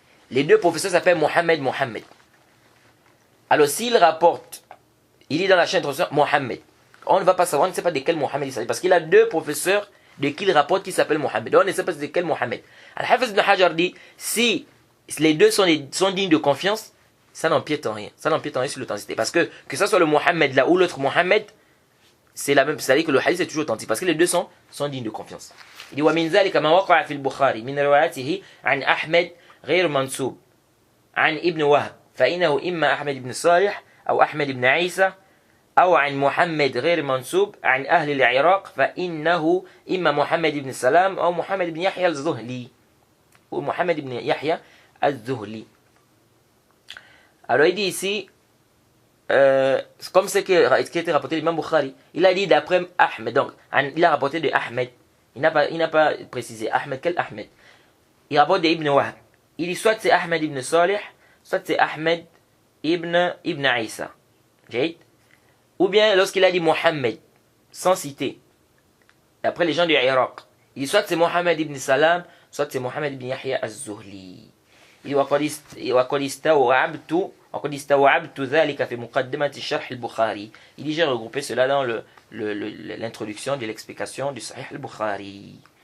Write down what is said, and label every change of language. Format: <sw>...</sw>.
<fr>Les deux professeurs s'appellent Mohamed. Alors s'il rapporte, il dit dans la chaîne de professeur Mohamed, on ne va pas savoir, on ne sait pas de quel Mohamed il s'agit, parce qu'il a deux professeurs de qui il rapporte qui s'appellent Mohamed. On ne sait pas de quel Mohamed. Al-Hafiz ibn Hajar dit, si les deux sont dignes de confiance, ça n'empiète en rien. Ça n'empiète en rien sur l'authenticité. Parce que ce soit le Mohamed là ou l'autre Mohamed, c'est la même. C'est-à-dire que le hadith est toujours authentique. Parce que les deux sont dignes de confiance. Il dit</fr> <ar>ومن ذلك ما وقع في البخاري من روايته عن أحمد غير منسوب عن ابن وهب فإنه إما أحمد بن صالح أو أحمد بن عيسى أو عن محمد غير منسوب عن أهل العراق فإنه إما محمد بن سلام أو محمد بن يحيى الزهلي ou محمد بن يحيى الزهلي.</ar> <fr>Alors il dit ici, comme ce qui a été rapporté de l'imam Bukhari, il a dit d'après Ahmed, donc il a rapporté de Ahmed, il n'a pas précisé Ahmed, quel Ahmed? Il rapporte de Ibn Wahb, il dit soit c'est Ahmed ibn Salih, soit c'est Ahmed ibn Isa, ou bien lorsqu'il a dit Mohammed, sans citer, d'après les gens du Irak, il dit soit c'est Mohammed ibn Salam, soit c'est Mohammed ibn Yahya az-Zuhli. Il dit</fr> <ar>وقد استوعبت ذلك في مقدمة الشرح البخاري.</ar> <fr>Il dit j'ai regroupé cela dans l'introduction de l'explication du Sahih al-Bukhari.</fr>